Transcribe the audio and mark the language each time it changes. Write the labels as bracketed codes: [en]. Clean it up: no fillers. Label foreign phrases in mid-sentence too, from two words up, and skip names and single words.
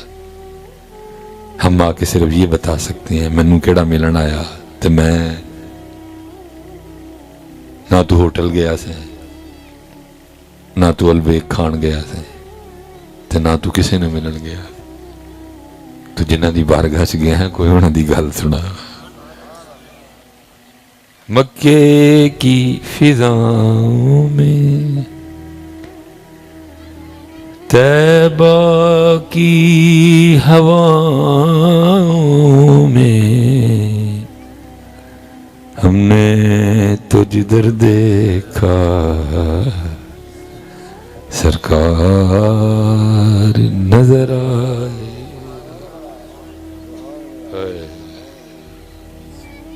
[ur] ہم آ کے صرف یہ بتا سکتے ہیں [pa] مینوں کیڑا ملن آیا تو میں نہ تو ہوٹل گیا سے، نہ تو البیک کھان گیا سے، تے نہ تو کسی نے ملن گیا. تو جنہ دی بارگاہ چ گیا ہے کوئی انہاں دی گل سنا. [ur] مکے کی فضاؤں میں، طیبہ کی ہواؤں میں، ہم نے تو جدھر دیکھا سرکار نظر آئے.